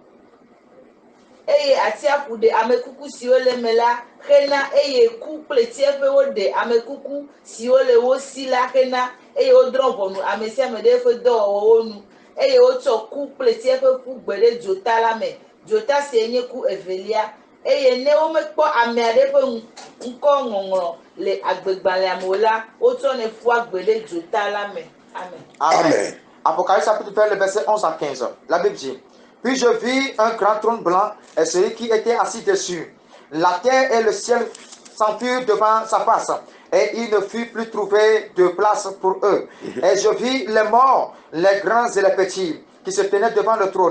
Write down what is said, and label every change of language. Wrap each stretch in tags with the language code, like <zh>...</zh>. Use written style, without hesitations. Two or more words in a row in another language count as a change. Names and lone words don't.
<ee>eye ku kple tsiẽƒewo de ame kuku siwo le wo si la hena eye wodrɔ ʋɔnu ame sia ame ɖe eƒe dɔwɔwɔwo nu eye wotsɔ ku kple tsiẽƒe ƒu gbe ɖe dzota la me dzota sie nye ku evelia eye ne womekpɔ ame aɖe ƒe ŋkɔ ŋɔŋlɔ le agbegbalẽa me o la wotsɔnɛ ƒua gbe ɖe dzota la me. Amen. Amen.</ee> <fr>Apocalypse chapitre 20, le verset 11 à 15. La Bible dit: Puis je vis un grand trône blanc et celui qui était assis dessus. La terre et le ciel s'enfuirent devant sa face, et il ne fut plus trouvé de place pour eux. Et je vis les morts, les grands et les petits, qui se tenaient devant le trône.</fr>